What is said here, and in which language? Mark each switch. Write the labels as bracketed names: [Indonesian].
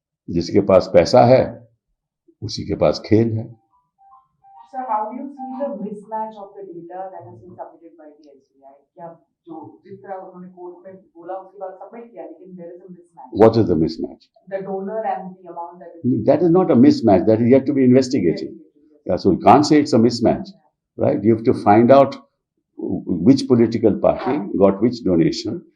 [Hindi] जिसके पास पैसा है उसी के पास खेल है। [English] Sir, how do you see the mismatch of the data that has been submitted by the SBI? [Hindi] क्या जो जिस तरह उन्होंने कोर्ट में बोला उसके बाद सबमिट किया, लेकिन [English] there is a mismatch. What is the mismatch? The donor and the amount that is. That is not a mismatch. That is yet to be investigated. Yeah, so you can't say it's a mismatch, right? You have to find out which political party got which donation.